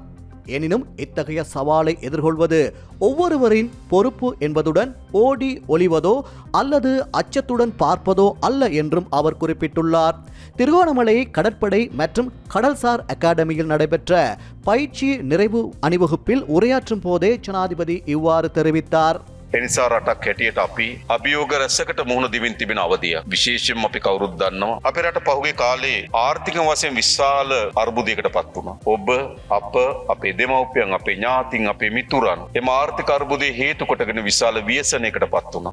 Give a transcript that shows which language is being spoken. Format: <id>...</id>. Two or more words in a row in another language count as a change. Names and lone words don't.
<ta>எனினும் இத்தகைய சவாலை எதிர்கொள்வது ஒவ்வொருவரின் பொறுப்பு என்பதுடன் ஓடி ஒளிவதோ அல்லது அச்சத்துடன் பார்ப்பதோ அல்ல என்றும் அவர் குறிப்பிட்டுள்ளார். திருகோணமலை கடற்படை மற்றும் கடல்சார் அகாடமியில் நடைபெற்ற பயிற்சி நிறைவு அணிவகுப்பில் உரையாற்றும் போதே ஜனாதிபதி இவ்வாறு தெரிவித்தார்.</ta> <si>එනිසා රටක් හැටියට අපි අභියෝග රැසකට මුහුණ දෙමින් තිබෙන අවධිය. විශේෂයෙන්ම අපි කවුරුත් දන්නවා අපේ රට පහුගිය කාලේ ආර්ථික වශයෙන් විශාල අර්බුදයකට පත් වුණා. ඔබ අප අපේ දෙමව්පියන් අපේ ඥාතීන් අපේ මිතුරන් එම ආර්ථික අර්බුදයේ හේතු කොටගෙන විශාල ව්‍යසනයකට පත් වුණා.</si>